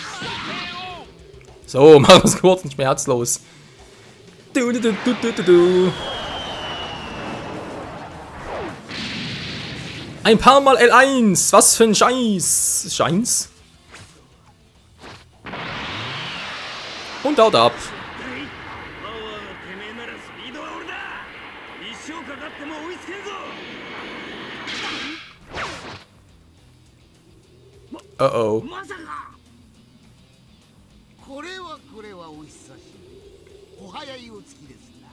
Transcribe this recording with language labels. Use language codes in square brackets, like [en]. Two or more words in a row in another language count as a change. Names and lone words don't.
[de] So, machen wir es kurz und schmerzlos. Ein paar Mal L1. Was für ein Scheiß. Scheins. Und haut ab. Oh oh. [ja] これはお久しぶり。お早いお月ですな。